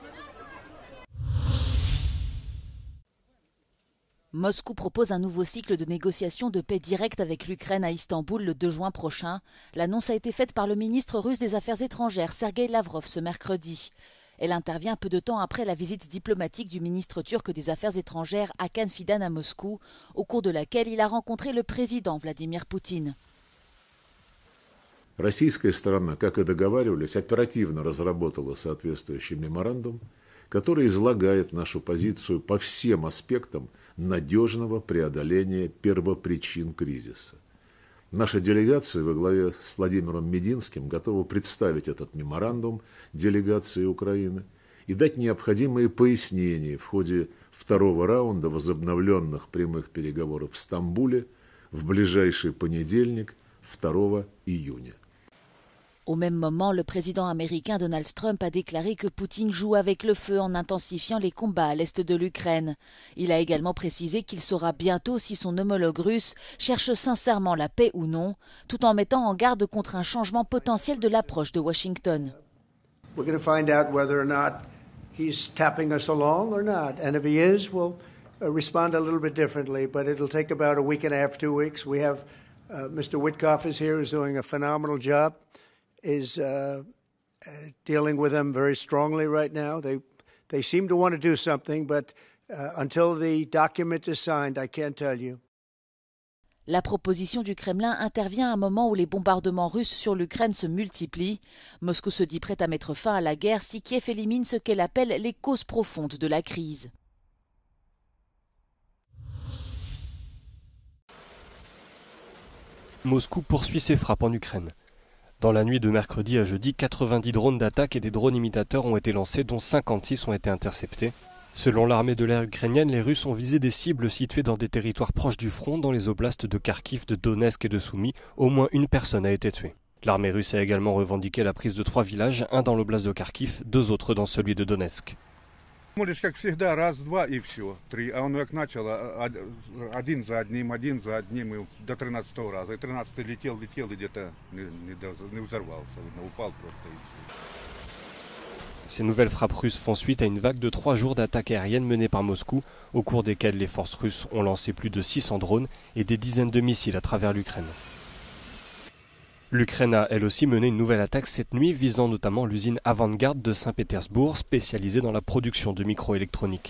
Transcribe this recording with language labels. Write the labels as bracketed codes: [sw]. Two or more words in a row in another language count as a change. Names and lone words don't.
[fr] Moscou propose un nouveau cycle de négociations de paix directe avec l'Ukraine à Istanbul le 2 juin prochain. L'annonce a été faite par le ministre russe des Affaires étrangères, Sergueï Lavrov, ce mercredi. Elle intervient peu de temps après la visite diplomatique du ministre turc des Affaires étrangères, Hakan Fidan, à Moscou, au cours de laquelle il a rencontré le président Vladimir Poutine. [ru] Российская сторона, как и договаривались, оперативно разработала соответствующий меморандум, который излагает нашу позицию по всем аспектам надежного преодоления первопричин кризиса. Наша делегация во главе с Владимиром Мединским готова представить этот меморандум делегации Украины и дать необходимые пояснения в ходе второго раунда возобновленных прямых переговоров в Стамбуле в ближайший понедельник, 2 июня. [fr] Au même moment, le président américain Donald Trump a déclaré que Poutine joue avec le feu en intensifiant les combats à l'est de l'Ukraine. Il a également précisé qu'il saura bientôt si son homologue russe cherche sincèrement la paix ou non, tout en mettant en garde contre un changement potentiel de l'approche de Washington. [en] We're going to find out whether or not he's tapping us along or not. And if he is, we'll respond a little bit differently. But it'll take about a week and a half, 2 weeks. We have Mr. Witkoff is here, who's doing a phenomenal job. Is dealing with them very strongly right now. They seem to want to do something, but until the document is signed, I can't tell you. [fr] La proposition du Kremlin intervient à un moment où les bombardements russes sur l'Ukraine se multiplient. Moscou se dit prête à mettre fin à la guerre si Kiev élimine ce qu'elle appelle les causes profondes de la crise. Moscou poursuit ses frappes en Ukraine. Dans la nuit de mercredi à jeudi, 90 drones d'attaque et des drones imitateurs ont été lancés, dont 56 ont été interceptés. Selon l'armée de l'air ukrainienne, les Russes ont visé des cibles situées dans des territoires proches du front, dans les oblasts de Kharkiv, de Donetsk et de Soumy. Au moins une personne a été tuée. L'armée russe a également revendiqué la prise de 3 villages, un dans l'oblast de Kharkiv, 2 autres dans celui de Donetsk. [ru] Молишь, как всегда, раз, два и все. 3. А он как начал, один за одним, и до 13-го раза. И 13-й летел, и где-то не взорвался. Упал просто и все. [fr] Ces nouvelles frappes russes font suite à une vague de 3 jours d'attaques aériennes menées par Moscou, au cours desquelles les forces russes ont lancé plus de 600 drones et des dizaines de missiles à travers l'Ukraine. L'Ukraine a elle aussi mené une nouvelle attaque cette nuit visant notamment l'usine Avangard de Saint-Pétersbourg spécialisée dans la production de microélectronique.